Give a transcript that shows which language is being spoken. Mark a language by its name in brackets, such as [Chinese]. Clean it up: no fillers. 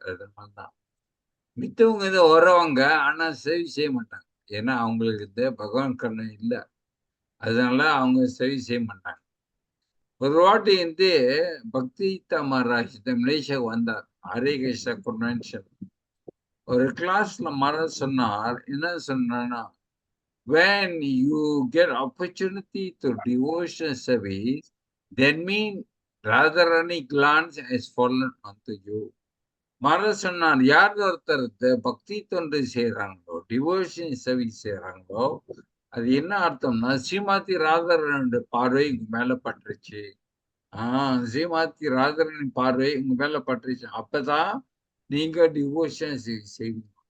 [Tamil] அதனாலதான் மித்தவங்க வரவங்க ஆனா சேவை செய்ய மாட்டாங்க. ஏன்னா அவங்களுக்கு பகவான் கருணை இல்லை, அதனால அவங்க சேவை செய்ய மாட்டாங்க. ஒரு வாட்டி பக்தி மகாராஜ் மலேசியாவுக்கு வந்தார், ஹரே கிருஷ்ணா கன்வென்ஷன். ஒரு கிளாஸ்ல சொன்னார், என்ன சொன்னா, [English] when you get opportunity to devotion service, then mean Radharani glance has fallen onto you. [Tamil] சொன்னார், யார் ஒருத்தர் பக்தி தொண்டு செய்யறாங்களோ, டிவோஷன் சர்வீஸ் செய்யறாங்களோ, அது என்ன அர்த்தம்னா ஸ்ரீமதி ராதாரனுடைய பார்வை உங்க மேல பட்டுருச்சு. ஸ்ரீமதி ராதாரன் பார்வை உங்க மேல பட்டுருச்சு, அப்பதான் நீங்க டிவோஷன் செய்வீங்க.